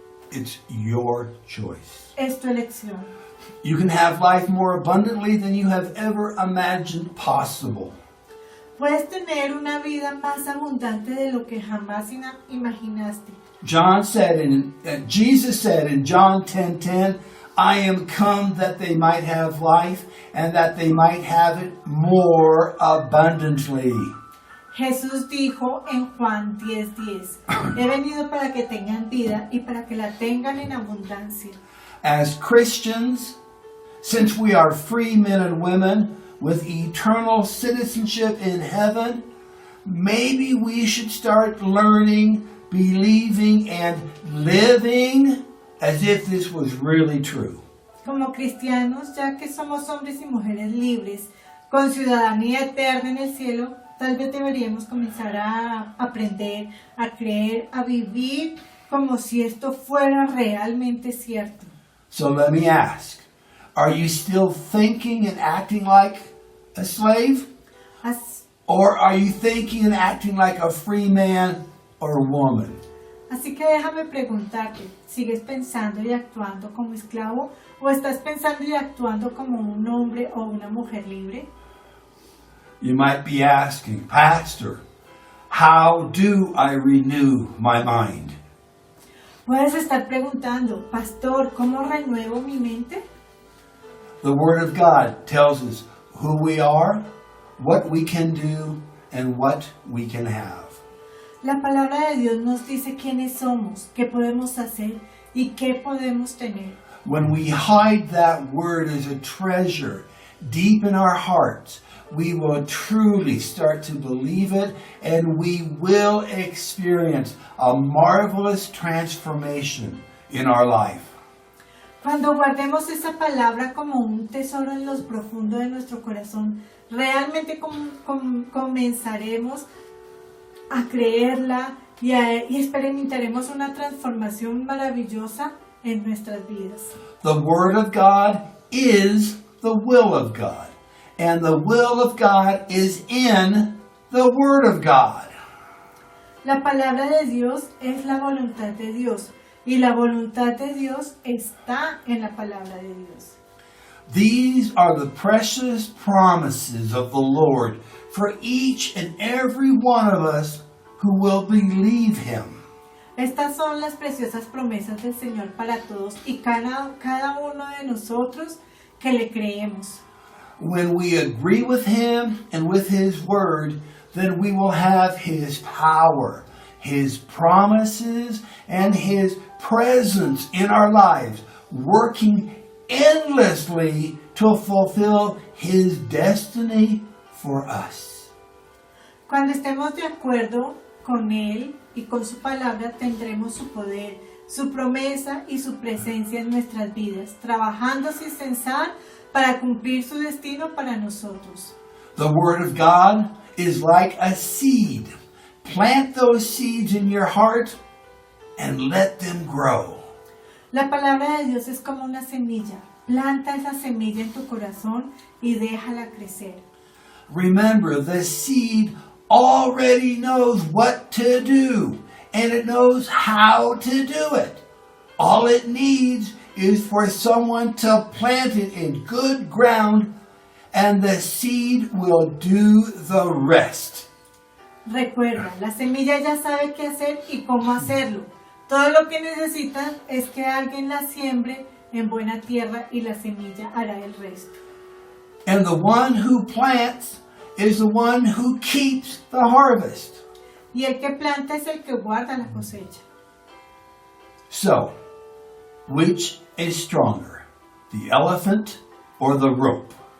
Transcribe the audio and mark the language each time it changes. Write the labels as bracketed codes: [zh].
[en] It's your choice. [es] Es tu elección. [en] You can have life more abundantly than you have ever imagined possible. [es] Puedes tener una vida más abundante de lo que jamás imaginaste. [en] Jesus said in John 10:10, I am come that they might have life and that they might have it more abundantly. [es] Jesús dijo en Juan 10:10, he venido para que tengan vida y para que la tengan en abundancia. [en] As Christians, since we are free men and women with eternal citizenship in heaven, maybe we should start learning, believing, and living as if this was really true. [es] Como cristianos, ya que somos hombres y mujeres libres, con ciudadanía eterna en el cielo, tal vez deberíamos comenzar a aprender, a creer, a vivir como si esto fuera realmente cierto. [en] So let me ask, are you still thinking and acting like a slave? Or are you thinking and acting like a free man or woman? [es] Así que déjame preguntarte, ¿sigues pensando y actuando como esclavo o estás pensando y actuando como un hombre o una mujer libre? [en] You might be asking, Pastor, how do I renew my mind? [es] Puedes estar preguntando, Pastor, ¿cómo renuevo mi mente? [en] The Word of God tells us who we are, what we can do, and what we can have. [es] La palabra de Dios nos dice quiénes somos, qué podemos hacer y qué podemos tener. [en] When we hide that Word as a treasure deep in our hearts, we will truly start to believe it, and we will experience a marvelous transformation in our life. [es] Cuando guardemos esa palabra como un tesoro en lo profundo de nuestro corazón, realmente comenzaremos a creerla y experimentaremos una transformación maravillosa en nuestras vidas. [en] The Word of God is the will of God, and the will of God is in the Word of God. [es] La palabra de Dios es la voluntad de Dios, y la voluntad de Dios está en la palabra de Dios. [en] These are the precious promises of the Lord for each and every one of us who will believe Him. [es] Estas son las preciosas promesas del Señor para todos y cada uno de nosotros que le creemos. [en] When we agree with Him and with His Word, then we will have His power, His promises, and His presence in our lives, working endlessly to fulfill His destiny for us. [es] Cuando estemos de acuerdo con Él y con su palabra, tendremos su poder, su promesa y su presencia en nuestras vidas, trabajando sin cesar para cumplir su destino para nosotros. [en] The Word of God is like a seed. Plant those seeds in your heart and let them grow. [es] La palabra de Dios es como una semilla. Planta esa semilla en tu corazón y déjala crecer. [en] Remember, the seed already knows what to do, and it knows how to do it. All it needs is for someone to plant it in good ground, and the seed will do the rest. [es] Recuerda, la semilla ya sabe qué hacer y cómo hacerlo. Todo lo que necesitas es que alguien la siembre en buena tierra y la semilla hará el resto. [en] And the one who plants is the one who keeps the harvest. [es] Y el que planta es el que guarda la cosecha. [en] So, which is stronger, the elephant or the rope?